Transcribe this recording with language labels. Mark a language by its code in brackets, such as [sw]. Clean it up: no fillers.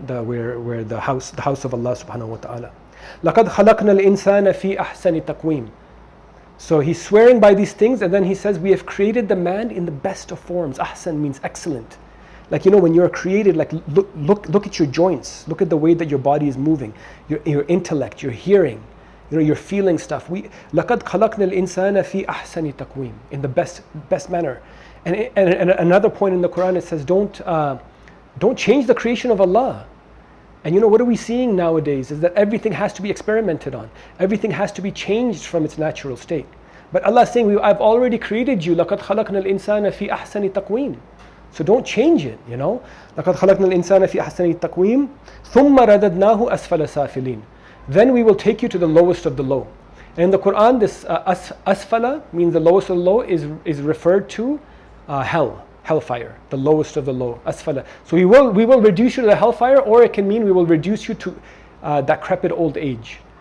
[en] Where the house of Allah [ar] subhanahu wa ta'ala. لَقَدْ خَلَقْنَا الْإِنسَانَ فِي أَحْسَنِ تَقْوِيمٍ. [en] So he's swearing by these things, and then he says, we have created the man in the best of forms. Ahsan means excellent. Like, when you're created, like look at your joints, look at the way that your body is moving, your intellect, your hearing, you're feeling stuff. [ar] لَقَدْ خَلَقْنَا الْإِنسَانَ فِي أَحْسَنِ تَقْوِيمٍ, [en] in the best manner. And another point in the Quran, it says, don't change the creation of Allah. And what are we seeing nowadays is that everything has to be experimented on. Everything has to be changed from its natural state. But Allah is saying, I've already created you. [ar] لَقَدْ خَلَقْنَا الْإِنسَانَ فِي أَحْسَنِ تَقْوِيمٍ. [en] So don't change it, [ar] لَقَدْ خَلَقْنَا الْإِنسَانَ فِي أَحْسَنِ تَقْوِيمٍ ثُمَّ رَدَدْنَاهُ أَسْفَلَ سَافِلِينَ. [en] Then we will take you to the lowest of the low. And in the Quran, this asfala means the lowest of the low is referred to hellfire, the lowest of the low, asfala. So we will reduce you to the hellfire, or it can mean we will reduce you to decrepit old age.